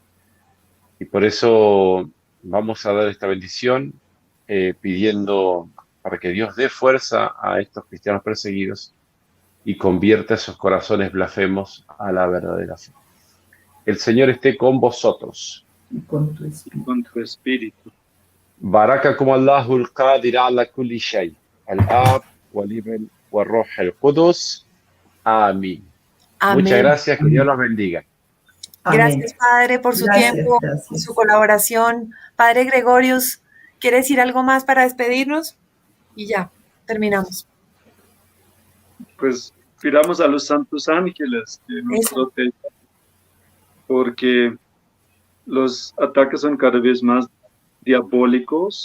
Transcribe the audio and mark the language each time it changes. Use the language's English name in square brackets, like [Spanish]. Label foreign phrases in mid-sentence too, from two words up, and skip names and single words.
[Spanish] Y por eso vamos a dar esta bendición pidiendo para que Dios dé fuerza a estos cristianos perseguidos y convierta esos corazones blasfemos a la verdadera fe. El Señor esté con vosotros. Y con tu espíritu. Con tu espíritu. [Arabic] بارككم الله القدير على كل شيء. الآب والابن والروح القدس. [Spanish] Amén. Muchas gracias, que Dios los bendiga. Gracias, Padre, por su tiempo, por su colaboración. Padre Gregorius, ¿quiere decir algo más para despedirnos? Y ya, terminamos. Pues pidamos a los santos ángeles que nos protegen porque los ataques son cada vez más diabólicos.